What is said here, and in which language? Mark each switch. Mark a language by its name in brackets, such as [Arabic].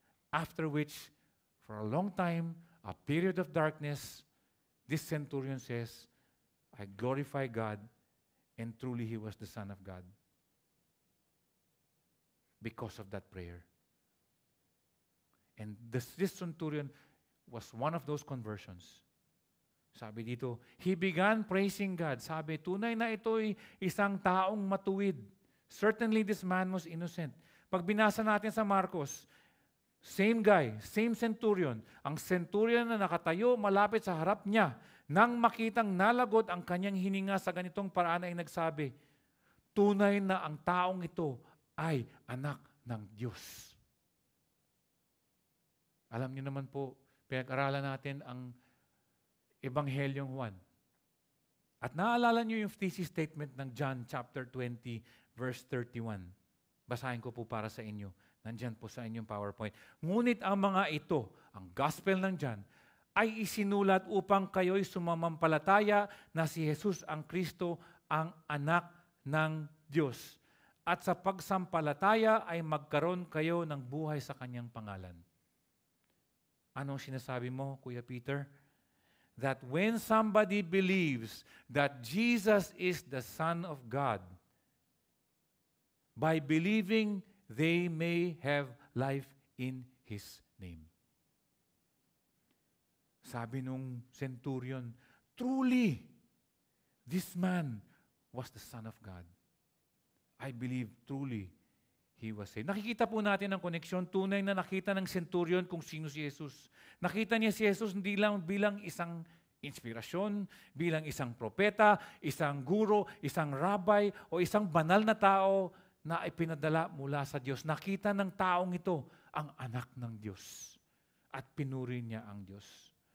[English] After which, for a long time, a period of darkness, this centurion says, I glorify God, and truly he was the Son of God. Because of that prayer. And this centurion was one of those conversions. [Filipino] Sabi dito, [English] he began praising God. [Filipino] Sabi, tunay na ito'y isang taong matuwid. [English] Certainly this man was innocent. [Filipino] Pag binasa natin sa Marcos, [English] same guy, same centurion. [Filipino] Ang centurion na nakatayo malapit sa harap niya, nang makitang nalagot ang kanyang hininga sa ganitong paraan ay nagsabi, tunay na ang taong ito ay anak ng Diyos. Alam niyo naman po, pinag-aralan natin ang Ebanghelyong Juan. At naalala niyo yung thesis statement ng John chapter 20, verse 31. Basahin ko po para sa inyo. Nandyan po sa inyong PowerPoint. Ngunit ang mga ito, ang gospel nandyan, ay isinulat upang kayo'y sumamampalataya na si Jesus ang Kristo, ang anak ng Diyos. At sa pagsampalataya ay magkaroon kayo ng buhay sa kanyang pangalan. Anong sinasabi mo, Kuya Peter? [English] That when somebody believes that Jesus is the Son of God, by believing, they may have life in His name. [Filipino] Sabi nung [English] centurion, truly, this man was the Son of God. I believe truly he was saved. [Filipino] Nakikita po natin ang koneksyon, tunay na nakita ng centurion kung sino si Jesus. Nakita niya si Jesus hindi lang bilang isang inspirasyon, bilang isang propeta, isang guro, isang rabbi, o isang banal na tao na ipinadala mula sa Diyos. Nakita ng taong ito ang anak ng Diyos at pinuri niya ang Diyos.